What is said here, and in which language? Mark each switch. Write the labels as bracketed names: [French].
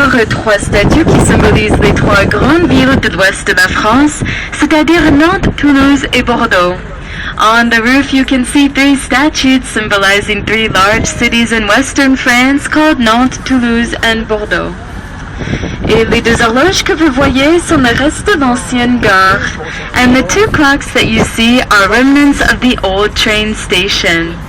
[French] Trois statues qui symbolisent les trois grandes villes de l'ouest de la France, c'est-à-dire Nantes, Toulouse et Bordeaux. [English] On the roof you can see 3 statues symbolizing 3 large cities in western France called Nantes, Toulouse and Bordeaux. [French] Et les 2 horloges que vous voyez sont le reste de l'ancienne gare. [English] And the 2 clocks that you see are remnants of the old train station.